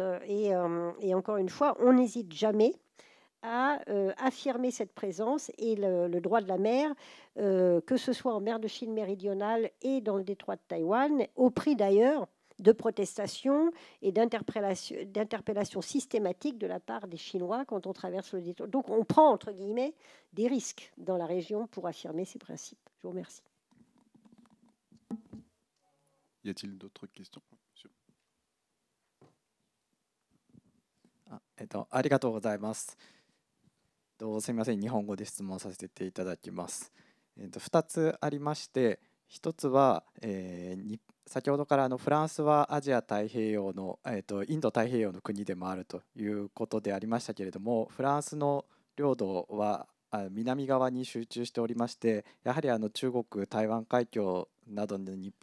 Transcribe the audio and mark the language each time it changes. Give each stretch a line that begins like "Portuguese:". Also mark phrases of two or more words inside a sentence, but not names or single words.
French: Et encore une fois, on n'hésite jamais à affirmer cette présence et le droit de la mer, que ce soit en mer de Chine méridionale et dans le détroit de Taïwan, au prix d'ailleurs de protestations et d'interpellations systématiques de la part des Chinois quand on traverse le détroit. Donc on prend, entre guillemets, des risques dans la région pour affirmer ces principes. Je vous remercie. Y a-t-il d'autres questions? Monsieur.
Japanese: ありがとうございます。すみません、日本語で質問させていただきます。2つありまして、1つは、先ほどからフランスはアジア太平洋の、インド太平洋の国でもあるということでありましたけれども、フランスの領土は南側に集中しておりまして、やはり中国台湾海峡などの日